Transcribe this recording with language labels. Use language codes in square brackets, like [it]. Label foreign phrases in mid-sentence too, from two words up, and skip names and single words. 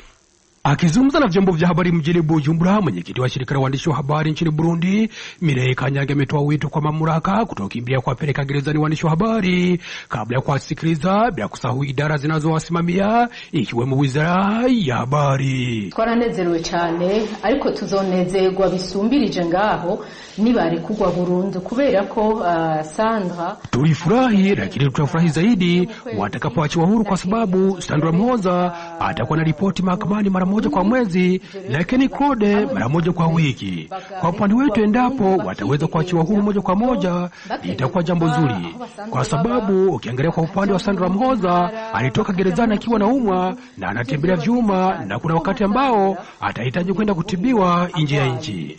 [sw] Akizungumza na vyombo vya habari mjini Bujumbura, mwenyekiti wa shirika la waandishi wa habari nchini Burundi, Mireille Kanyange, ametoa wito kwa mamlaka kutokimbia kuwapeleka gerezani waandishi wa habari kabla ya kuwasikiliza, bila kusahau idara zinazowasimamia ikiwemo wizara ya habari. [rn] Twaranezerewe cyane, ariko tuzonezerwa bisumbirije ngaho nibari kugwa burundu, kubera ko Sandra. [sw] Tulifurahi, lakini tutafurahi zaidi watakapoachiwa huru, kwa sababu Sandra Mhoza atakuwa na ripoti mahakamani mara moja kwa mwezi, lakini Claude mara moja kwa wiki. Kwa upande wetu, endapo wataweza kuachiwa huru moja kwa moja, itakuwa jambo zuri, kwa sababu ukiangalia kwa upande wa Sandra Mhoza, alitoka gerezani akiwa naumwa na anatembelea vyuma, na kuna wakati ambao atahitaji kwenda kutibiwa nje ya nchi.